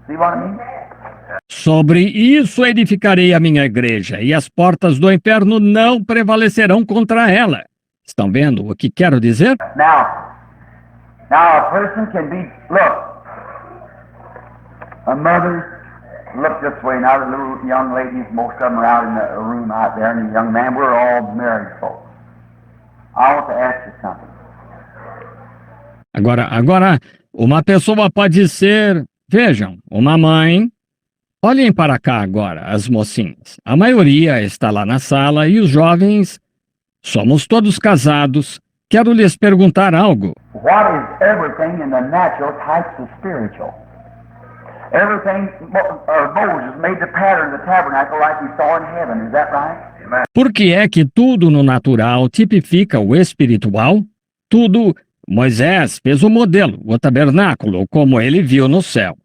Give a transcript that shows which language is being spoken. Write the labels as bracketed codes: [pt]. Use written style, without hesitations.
[en] See what I mean? [pt] Sobre isso edificarei a minha igreja, e as portas do inferno não prevalecerão contra ela. Estão vendo o que quero dizer? [en] Now a person can be, look, a mother, look this way, now the little young ladies, most of them are out in the room out there, and the young man, we're all married folks. I want to ask you something. [pt] Agora, uma pessoa pode ser, vejam, uma mãe. Olhem para cá agora, as mocinhas. A maioria está lá na sala e os jovens, somos todos casados. Quero lhes perguntar algo. [en] What is everything in the natural types of spiritual? Everything, Moses made the pattern of the tabernacle like we saw in heaven, is that right? Amen. [pt] Por que é que tudo no natural tipifica o espiritual? Tudo, Moisés fez o modelo, o tabernáculo, como ele viu no céu.